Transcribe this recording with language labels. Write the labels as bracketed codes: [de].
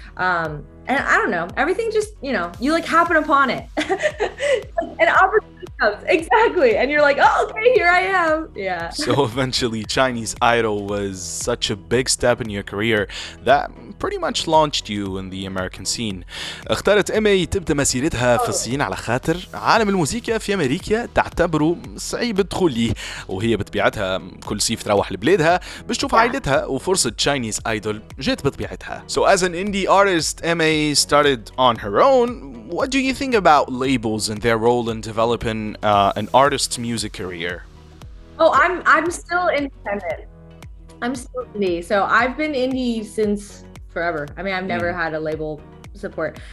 [en] And I don't know, everything just, you happen upon it. An opportunity comes, exactly. And you're oh, okay, here I am. Yeah. So eventually Chinese Idol was such a big step in your career that pretty much launched you in the American scene. [ar] اختارت إيمي تبدأ مسيرتها في الصين على خاطر عالم الموسيقى في أمريكا تعتبره صعيب الدخول ليه، وهي بطبيعتها كل صيف تروح لبلادها باش تشوف عائلتها، وفرصة Chinese Idol جات بطبيعتها. [en] So as an indie artist, Emei started on her own. What do you think about labels and their role in developing an artist's music career? Oh, I'm still independent. I'm still indie. So I've been indie since forever. I mean, I've never had a label support.